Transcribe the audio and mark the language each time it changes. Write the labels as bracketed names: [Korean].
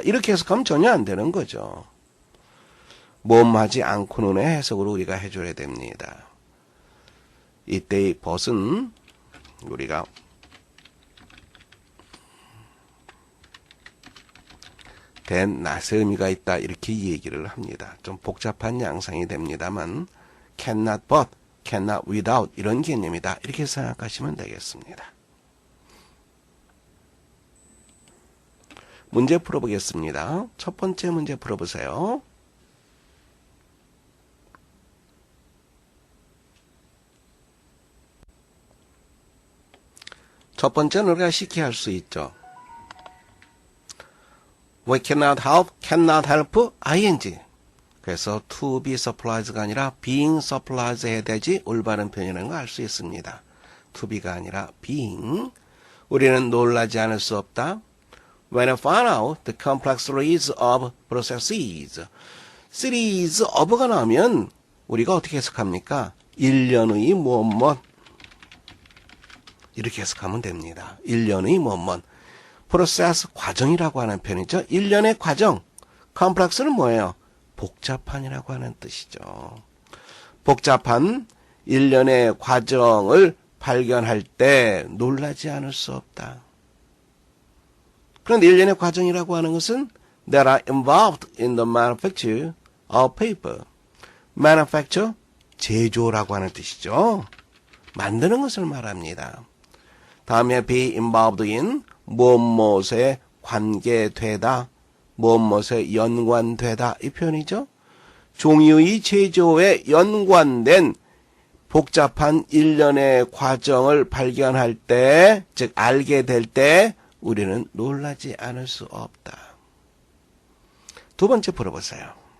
[Korean] 이렇게 해석하면 전혀 안 되는 거죠. 뭐하지 않고는의 해석으로 우리가 해줘야 됩니다. 이때의 but은 우리가 된 낫의 의미가 있다 이렇게 얘기를 합니다. 좀 복잡한 양상이 됩니다만 cannot but, cannot without 이런 개념이다. 이렇게 생각하시면 되겠습니다. 문제 풀어보겠습니다. 첫 번째 문제 풀어보세요. 첫 번째는 우리가 쉽게 할 수 있죠. [English] We cannot help, ing. [Korean] 그래서 to be surprised가 아니라 being surprised 해야 되지 올바른 표현이라는 걸 알 수 있습니다. to be가 아니라 being. 우리는 놀라지 않을 수 없다. [English] When I find out the complex series of processes. [Korean] series of가 나오면 우리가 어떻게 해석합니까? 일련의 무엇 이렇게 해석하면 됩니다. 일련의 무엇 process 과정이라고 하는 표현이죠. 일련의 과정. complex는 뭐예요? 복잡한이라고 하는 뜻이죠. 복잡한 일련의 과정을 발견할 때 놀라지 않을 수 없다. 그런데 일련의 과정이라고 하는 것은 [English] that are involved in the manufacture of paper. [Korean] manufacture, 제조라고 하는 뜻이죠. 만드는 것을 말합니다. 다음에 be involved in, 무엇에 관계되다, 무엇에 연관되다 이 표현이죠. 종이의 제조에 연관된 복잡한 일련의 과정을 발견할 때, 즉 알게 될 때 우리는 놀라지 않을 수 없다. 두 번째 풀어보세요.